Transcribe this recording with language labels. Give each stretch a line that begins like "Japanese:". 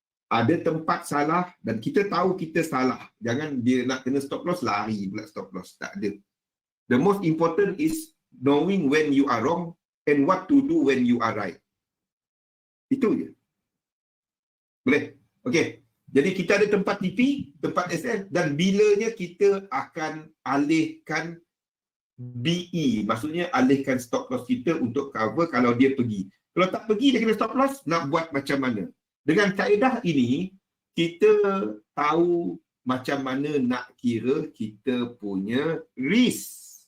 Malay: Ada tempat salah dan kita tahu kita salah. Jangan dia nak kena stop loss, lari pula stop loss. Tak ada.
English: The most important is knowing when you are wrong and what to do when you are right.
Malay: Itu je. Boleh? Okey. Jadi kita ada tempat TP, tempat SL dan bilanya kita akan alihkan BE. Maksudnya alihkan stop loss kita untuk cover kalau dia pergi. Kalau tak pergi dia kena stop loss, nak buat macam mana? Dengan kaedah ini, kita tahu macam mana nak kira kita punya risk.